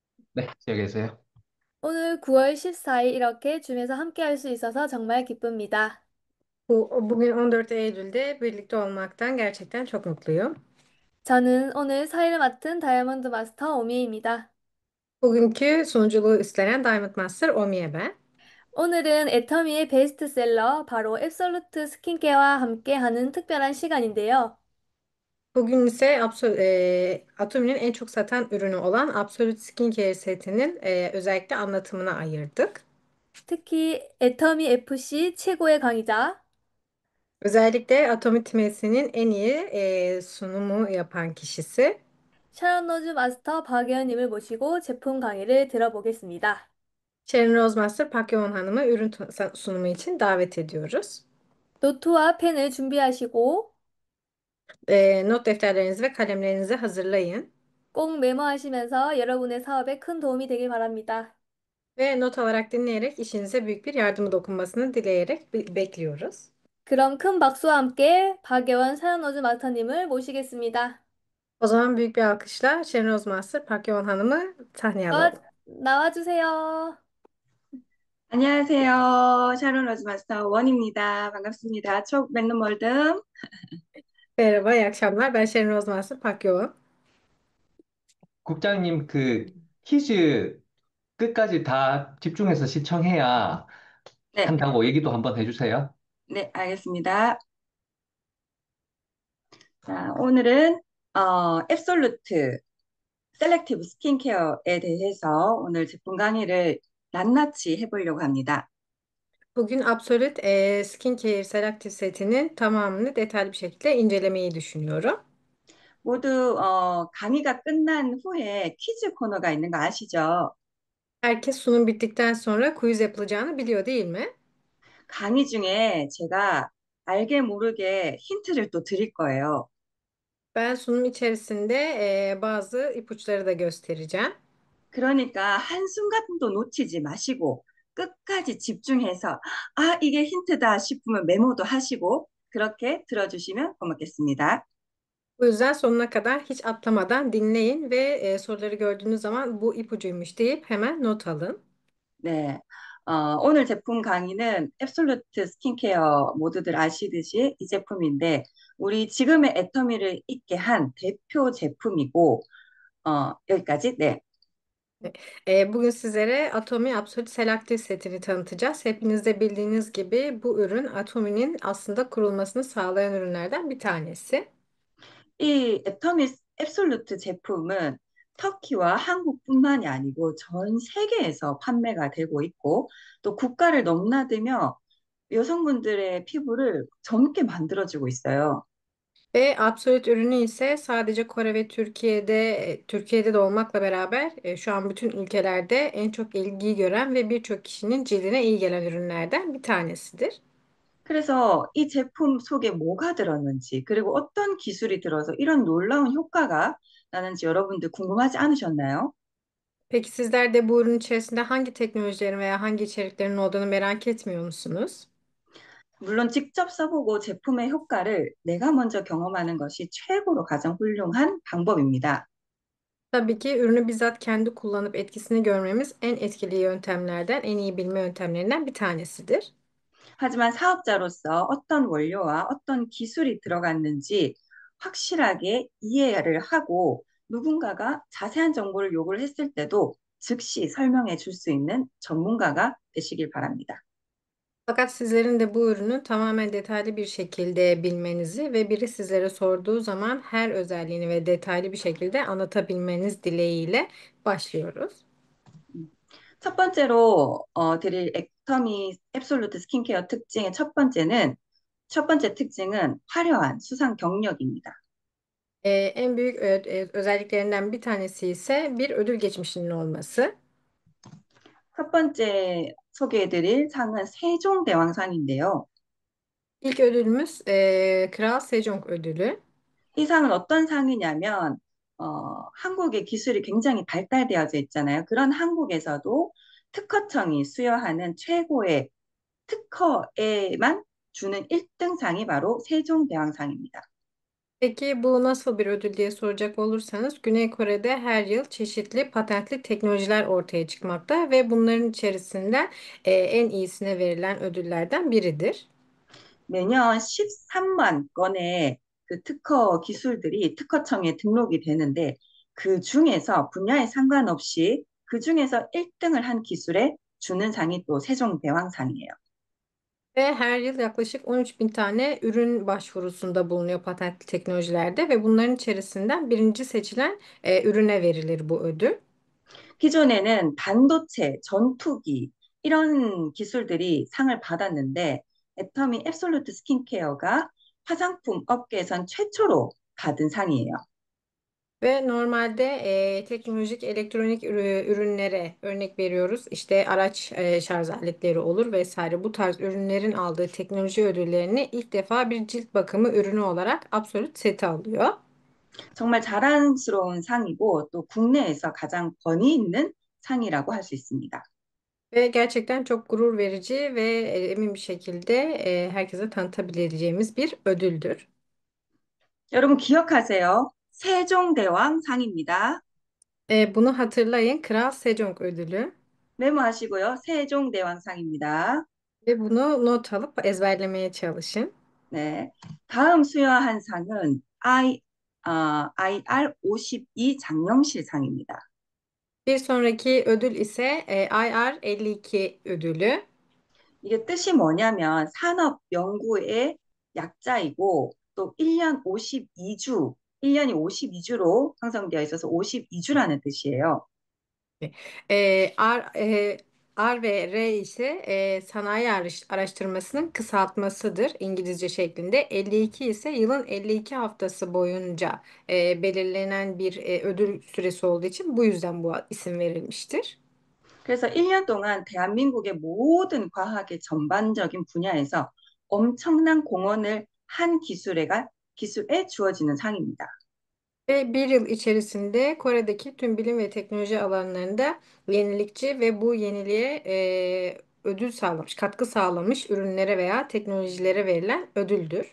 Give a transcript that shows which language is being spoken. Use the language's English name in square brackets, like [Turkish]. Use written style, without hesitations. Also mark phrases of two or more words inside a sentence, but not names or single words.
[Korean] 네, 여기 계세요. 오늘 9월 14일 이렇게 줌에서 함께 할 수 있어서 정말 기쁩니다. [Turkish] Bugün 14 Eylül'de birlikte olmaktan gerçekten çok mutluyum. [Korean] 저는 오늘 사회를 맡은 다이아몬드 마스터 오미입니다. [Turkish] Bugünkü sunuculuğu üstlenen Diamond Master Omiye ben. [Korean] 오늘은 애터미의 베스트셀러 바로 앱솔루트 스킨케어와 함께 하는 특별한 시간인데요. [Turkish] Bugün ise Atomi'nin en çok satan ürünü olan Absolute Skincare setinin özellikle anlatımına ayırdık. [Korean] 특히 애터미 FC 최고의 강의자 [Turkish] Özellikle Atomi timesinin en iyi sunumu yapan kişisi [Korean] 샤론 로즈 마스터 박예은님을 모시고 제품 강의를 들어보겠습니다. [Turkish] Sharon Rose Master Pak Yoon Hanım'ı sunumu için davet ediyoruz. [Korean] 노트와 펜을 준비하시고 [Turkish] Not defterlerinizi ve kalemlerinizi hazırlayın. [Korean] 꼭 메모하시면서 여러분의 사업에 큰 도움이 되길 바랍니다. [Turkish] Ve not alarak dinleyerek işinize büyük bir yardımı dokunmasını dileyerek bekliyoruz. [Korean] 그럼 큰 박수와 함께 박예원 사연어즈 마스터님을 모시겠습니다. [Turkish] O zaman büyük bir alkışla Şenroz Master Park Yoğun Hanım'ı sahneye [Korean] 나와, [Turkish] alalım. [Korean] 나와주세요. 안녕하세요. 샤론 러즈마스터 원입니다. 반갑습니다. 촉 맥너멀드 [Turkish] Merhaba, iyi akşamlar. Ben Şenroz Master Park Yoğun. [Korean] 국장님, 퀴즈 끝까지 다 집중해서 시청해야 네, 한다고 얘기도 한번 해주세요. 네, 알겠습니다. 자, 오늘은 앱솔루트 셀렉티브 스킨케어에 대해서 오늘 제품 강의를 낱낱이 해보려고 합니다. [Turkish] Bugün Absolute Skincare Selective setinin tamamını detaylı bir şekilde incelemeyi düşünüyorum. [Korean] 모두 강의가 끝난 후에 퀴즈 코너가 있는 거 아시죠? [Turkish] Herkes sunum bittikten sonra quiz yapılacağını biliyor değil mi? [Korean] 강의 중에 제가 알게 모르게 힌트를 또 드릴 거예요. [Turkish] Ben sunum içerisinde bazı ipuçları da göstereceğim. [Korean] 그러니까 한순간도 놓치지 마시고 끝까지 집중해서 아, 이게 힌트다 싶으면 메모도 하시고 그렇게 들어주시면 고맙겠습니다. [Turkish] Bu yüzden sonuna kadar hiç atlamadan dinleyin ve soruları gördüğünüz zaman bu ipucuymuş deyip hemen not alın. [Korean] 네. 오늘 제품 강의는 앱솔루트 스킨케어 모두들 아시듯이 이 제품인데 우리 지금의 애터미를 있게 한 대표 제품이고 여기까지. 네. [Turkish] Bugün sizlere Atomi Absolute Selective setini tanıtacağız. Hepiniz de bildiğiniz gibi bu ürün Atomi'nin aslında kurulmasını sağlayan ürünlerden bir tanesi. [Korean] 이 애터미 앱솔루트 제품은 터키와 한국뿐만이 아니고 전 세계에서 판매가 되고 있고 또 국가를 넘나들며 여성분들의 피부를 젊게 만들어주고 있어요. [Turkish] Ve Absolute ürünü ise sadece Kore ve Türkiye'de de olmakla beraber şu an bütün ülkelerde en çok ilgiyi gören ve birçok kişinin cildine iyi gelen ürünlerden bir tanesidir. [Korean] 그래서 이 제품 속에 뭐가 들었는지 그리고 어떤 기술이 들어서 이런 놀라운 효과가 나는지 여러분들 궁금하지 않으셨나요? [Turkish] Peki sizler de bu ürün içerisinde hangi teknolojilerin veya hangi içeriklerin olduğunu merak etmiyor musunuz? [Korean] 물론 직접 써보고 제품의 효과를 내가 먼저 경험하는 것이 최고로 가장 훌륭한 방법입니다. [Turkish] Tabii ki ürünü bizzat kendi kullanıp etkisini görmemiz en etkili yöntemlerden, en iyi bilme yöntemlerinden bir tanesidir. [Korean] 하지만 사업자로서 어떤 원료와 어떤 기술이 들어갔는지 확실하게 이해를 하고 누군가가 자세한 정보를 요구를 했을 때도 즉시 설명해 줄 수 있는 전문가가 되시길 바랍니다. [Turkish] Fakat sizlerin de bu ürünü tamamen detaylı bir şekilde bilmenizi ve biri sizlere sorduğu zaman her özelliğini ve detaylı bir şekilde anlatabilmeniz dileğiyle başlıyoruz. [Korean] 첫 번째로 드릴 액터미 앱솔루트 스킨케어 특징의 첫 번째 특징은 화려한 수상 경력입니다. [Turkish] En büyük özelliklerinden bir tanesi ise bir ödül geçmişinin olması. [Korean] 첫 번째 소개해드릴 상은 세종대왕상인데요. [Turkish] İlk ödülümüz Kral Sejong ödülü. [Korean] 이 상은 어떤 상이냐면, 한국의 기술이 굉장히 발달되어져 있잖아요. 그런 한국에서도 특허청이 수여하는 최고의 특허에만 주는 1등 상이 바로 세종대왕상입니다. [Turkish] Peki bu nasıl bir ödül diye soracak olursanız Güney Kore'de her yıl çeşitli patentli teknolojiler ortaya çıkmakta ve bunların içerisinden en iyisine verilen ödüllerden biridir. [Korean] 매년 13만 건의 그 특허 기술들이 특허청에 등록이 되는데 그 중에서 분야에 상관없이 그 중에서 1등을 한 기술에 주는 상이 또 세종대왕상이에요. [Turkish] Ve her yıl yaklaşık 13 bin tane ürün başvurusunda bulunuyor patentli teknolojilerde ve bunların içerisinden birinci seçilen ürüne verilir bu ödül. [Korean] 기존에는 반도체, 전투기 이런 기술들이 상을 받았는데 애터미 앱솔루트 스킨케어가 화장품 업계에선 최초로 받은 상이에요. [Turkish] Ve normalde teknolojik elektronik ürünlere örnek veriyoruz. İşte araç şarj aletleri olur vesaire. Bu tarz ürünlerin aldığı teknoloji ödüllerini ilk defa bir cilt bakımı ürünü olarak Absolut seti alıyor. [Korean] 정말 자랑스러운 상이고 또 국내에서 가장 권위 있는 상이라고 할 수 있습니다. [Turkish] Ve gerçekten çok gurur verici ve emin bir şekilde herkese tanıtabileceğimiz bir ödüldür. [Korean] 여러분 기억하세요. 세종대왕상입니다. [Turkish] Bunu hatırlayın, Kral Sejong ödülü. [Korean] 메모하시고요. 세종대왕상입니다. [Turkish] Ve bunu not alıp ezberlemeye çalışın. [Korean] 네. 다음 수여한 상은 IR52 장영실상입니다. [Turkish] Bir sonraki ödül ise IR52 ödülü. [Korean] 이게 뜻이 뭐냐면 산업 연구의 약자이고 또 1년 52주, 1년이 52주로 형성되어 있어서 52주라는 뜻이에요. [Turkish] R ve R ise sanayi araştırmasının kısaltmasıdır İngilizce şeklinde. 52 ise yılın 52 haftası boyunca belirlenen bir ödül süresi olduğu için bu yüzden bu isim verilmiştir. [Korean] 그래서 1년 동안 대한민국의 모든 과학의 전반적인 분야에서 엄청난 공헌을 한 기술에 주어지는 상입니다. [Turkish] Ve bir yıl içerisinde Kore'deki tüm bilim ve teknoloji alanlarında yenilikçi ve bu yeniliğe ödül sağlamış, katkı sağlamış ürünlere veya teknolojilere verilen ödüldür.